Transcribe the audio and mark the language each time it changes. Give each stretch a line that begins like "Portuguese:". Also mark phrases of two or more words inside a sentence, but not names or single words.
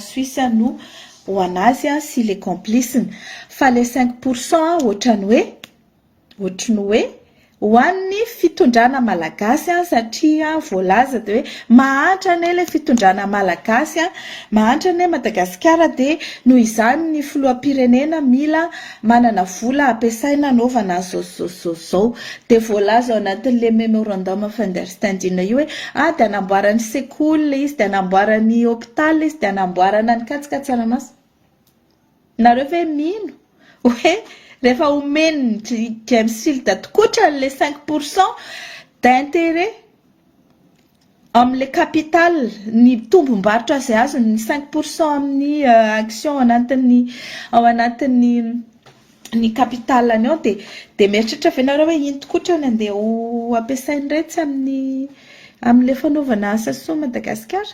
Malagasy: suisses no ho anazy sy le compliceny fa le 5% ohatrany hoe ho an'ny fitondrana malagasy satria voalaza dia hoe mahantra ane le fitondrana malagasy mahantra ane Madagasikara dia noho izany ny filoham-pirenena mila manana vola ampiasaina anaovana zao dia voalaza ao anatin'le
English: memorandum of understanding
Malagasy: io hoe dia anamboarany sekoly izy dia anamboarany hôpital izy dia anamboarana ny katsika tsaramaso. Nareo ve mino hoe rehefa omeny James Field tokotra le
French: 5% d'intérêt
Malagasy: amin'le capital ny tombom-barotra izay azo ny 5% amin'ny action ao anatin'ny capitalany ao dia mieritreritra ve nareo hoe iny tokotra ny andeha ho ampiasainy retsy amin'le fanaovana asa soa Madagasikara.